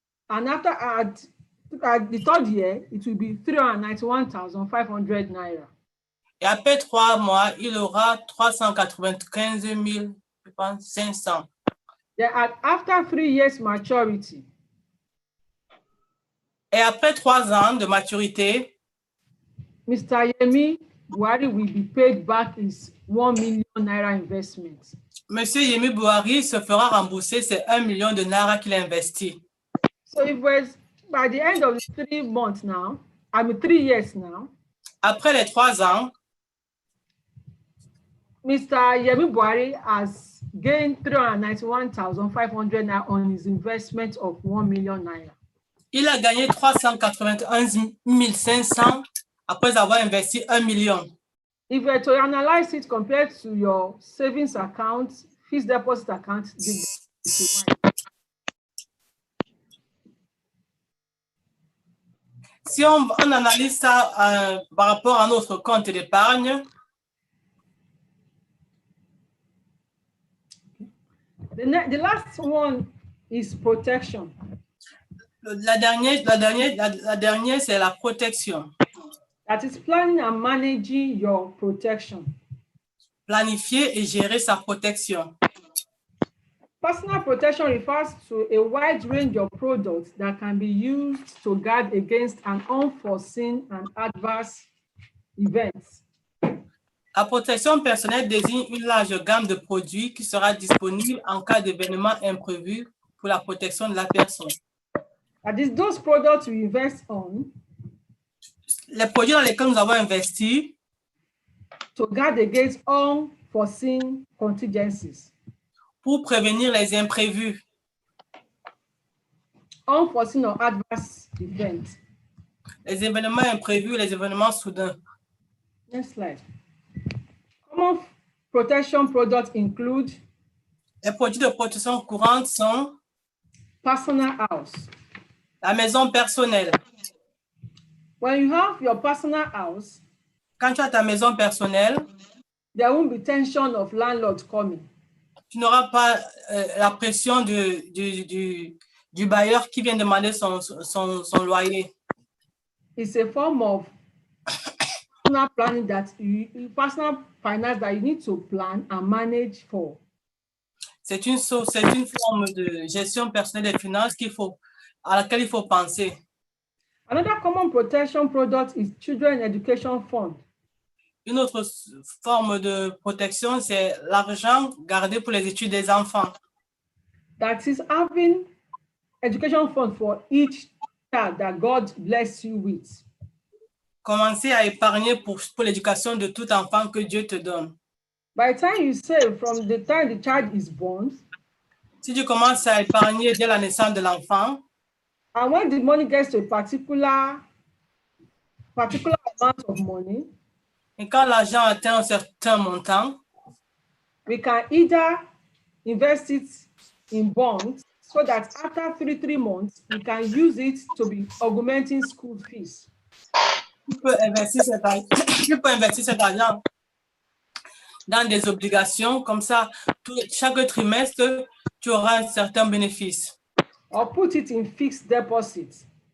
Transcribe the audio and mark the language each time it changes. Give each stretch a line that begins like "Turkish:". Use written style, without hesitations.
English: And after at the third year, it will be 391,500 naira.
French: Et après 3 mois, il aura 395 500.
English: Then after 3 years maturity,
French: Et après 3 ans de maturité,
English: Mr. Yemi Buhari will be paid back his 1 million naira investment.
French: Monsieur Yemi Buhari se fera rembourser ces 1 million de naira qu'il a investi.
English: So it was by the end of the 3 months now, 3 years now,
French: Après les 3 ans,
English: Mr. Yemi Buhari has gained 391,500 naira on his investment of 1 million naira.
French: il a gagné 391 500 après avoir investi 1 million.
English: If we were to analyze it compared to your savings account, fixed deposit account,
French: Si on analyse ça par rapport à notre compte d'épargne,
English: the last one is protection.
French: la dernière c'est la protection.
English: That is planning and managing your protection.
French: Planifier et gérer sa protection.
English: Personal protection refers to a wide range of products that can be used to guard against an unforeseen and adverse events.
French: La protection personnelle désigne une large gamme de produits qui sera disponible en cas d'événement imprévu pour la protection de la personne.
English: That is those products we invest on.
French: Les produits dans lesquels nous avons investi
English: to guard against unforeseen contingencies.
French: Pour prévenir les imprévus.
English: Unforeseen or adverse events.
French: Les événements imprévus, les événements soudains.
English: Next slide. Common protection products include
French: les produits de protection courante sont
English: personal house.
French: La maison personnelle.
English: When you have your personal house,
French: quand tu as ta maison personnelle,
English: there won't be tension of landlord coming.
French: Tu n'auras pas la pression du bailleur qui vient demander son loyer.
English: It's a form of personal planning personal finance that you need to plan and manage for.
French: C'est une forme de gestion personnelle des finances à laquelle il faut penser.
English: Another common protection product is Children Education Fund.
French: Une autre forme de protection, c'est l'argent gardé pour les études des enfants.
English: That is having education fund for each child that God bless you with.
French: Commencez à épargner pour l'éducation de tout enfant que Dieu te donne.
English: By the time you save from the time the child is born,
French: si tu commences à épargner dès la naissance de l'enfant,
English: and when the money gets to a particular amount of money,
French: et quand l'argent atteint un certain montant,
English: we can either invest it in bonds so that after 3 months, we can use it to be augmenting school fees.
French: Tu peux investir cet argent dans des obligations, comme ça, chaque trimestre, tu auras un certain bénéfice.
English: Or put it in fixed deposits.